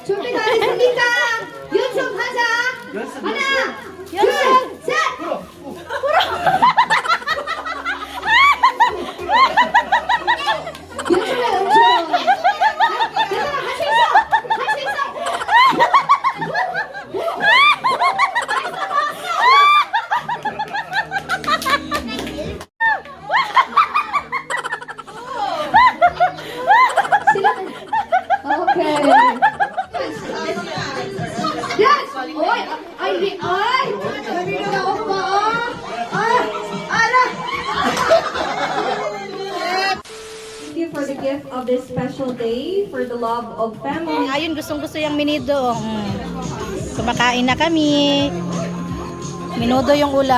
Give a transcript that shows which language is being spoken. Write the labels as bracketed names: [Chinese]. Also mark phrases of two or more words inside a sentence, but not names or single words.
[Korean] 준비 다 했으니까 연습하자. 하나, 연습. 둘, 셋. 연습해, 연습. 얘들아, 할 수 있어. 할 수 있어. [Filipino] Okay. Yes. Oy, ay. Nabibigyan ako pa. Ala. [English] Thank you for the gift of this special day, for the love of family. [Filipino] Ayun, gustong-gusto yung minido. Kumakain na kami. Minudo yung ulam.